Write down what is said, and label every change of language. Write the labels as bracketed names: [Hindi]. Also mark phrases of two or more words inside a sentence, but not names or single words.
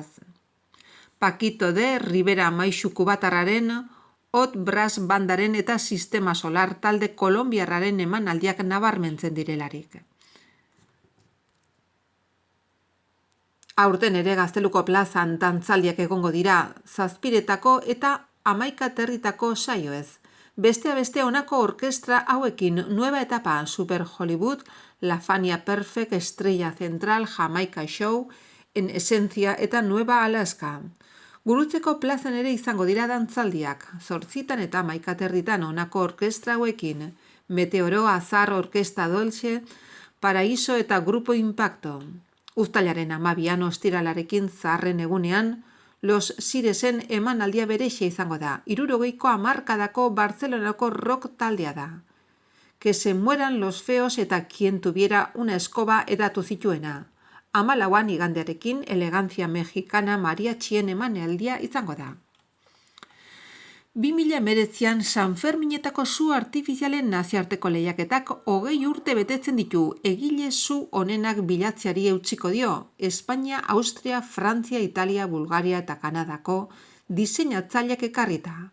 [Basque] Pakito de Rivera Maixu Kubatarraren, Hot Brass bandaren eta Sistema Solar talde kolombiarraren emanaldiak nabarmentzen direlarik. Aurten ere Gazteluko plazan dantzaldiak egongo dira 7 eta 11 saioez. Bestea beste honako orkestra hauekin Nueva Etapa, Super Hollywood, La Fania Perfect, Estrella Central, Jamaica Show, En Esencia eta Nueva Alaska. Gurutzeko plazan ere izango dira dantzaldiak, 8 eta 11 honako orkestra hauekin Meteoro, Azar, Orkesta Dolce, Paraíso eta Grupo Impacto. Uztailaren 12 ostiralarekin zaharren egunean, Los Siresen emanaldia berexe izango da. 60ko hamarkadako Barcelonako rock taldea da. Que se mueran los feos eta quien tuviera una escoba edatu zituena. 14 igandearekin elegantzia mexicana mariatxien emanaldia izango da. 2019an Sanferminetako su artifizialen nazioarteko lehiaketak 20 urte betetzen ditu, egile su onenak bilatzeari eutsiko dio, Espainia, Austria, Frantzia, Italia, Bulgaria eta Kanadako diseinatzaileak ekarrita.